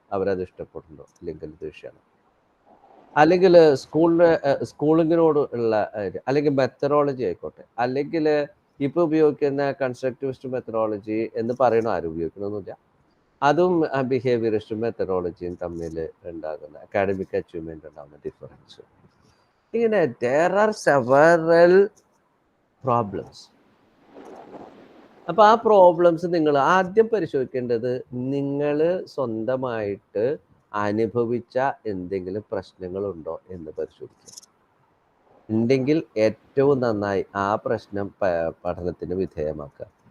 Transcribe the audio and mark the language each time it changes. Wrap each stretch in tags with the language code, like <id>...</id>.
<ml>അവരത് ഇഷ്ടപ്പെടുന്നുണ്ടോ അല്ലെങ്കിൽ ദേഷ്യമാണ്? അല്ലെങ്കിൽ സ്കൂളിങ്ങിനോട് ഉള്ള അല്ലെങ്കിൽ മെത്തഡോളജി ആയിക്കോട്ടെ, അല്ലെങ്കിൽ ഇപ്പോൾ ഉപയോഗിക്കുന്ന കൺസ്ട്രക്റ്റിവിസ്റ്റ് മെത്തഡോളജി എന്ന് പറയണ ആരും ഉപയോഗിക്കണമെന്നില്ല. അതും ബിഹേവിയറിസ്റ്റ് മെത്തഡോളജിയും തമ്മിൽ ഉണ്ടാകുന്ന അക്കാഡമിക് അച്ചീവ്മെൻ്റ് ഉണ്ടാകുന്ന ഡിഫറൻസ്. ഇങ്ങനെ</ml> <en>there are several problems.</en> <ml>അപ്പോൾ ആ പ്രോബ്ലംസ് നിങ്ങൾ ആദ്യം പരിശോധിക്കേണ്ടത് നിങ്ങൾ സ്വന്തമായിട്ട് അനുഭവിച്ച എന്തെങ്കിലും പ്രശ്നങ്ങളുണ്ടോ എന്ന് പരിശോധിക്കുക. ഉണ്ടെങ്കിൽ ഏറ്റവും നന്നായി ആ പ്രശ്നം പഠനത്തിന് വിധേയമാക്കുക.</ml>